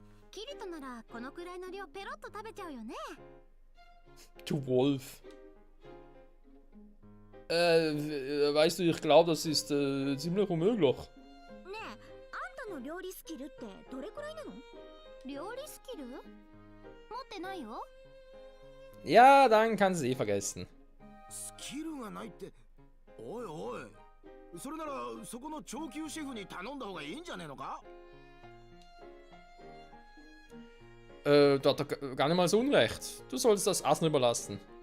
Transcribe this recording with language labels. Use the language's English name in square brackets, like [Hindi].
[Japanese] キリトならこのくらいの量ペロッと食べちゃうよね。 [German] Du Wolf. Weißt du, ich glaube, das ist ziemlich unmöglich. [Japanese] ねえ、あんたの料理スキルってどれくらいなの？料理スキル？持ってないよ。 [German] Ja, dann kannst du es eh vergessen. [Japanese] スキルがないって。おいおい、それならそこの長級シェフに頼んだ方がいいんじゃねえのか？ [German] Da hat er gar nicht mal so unrecht. Du solltest das Essen überlassen.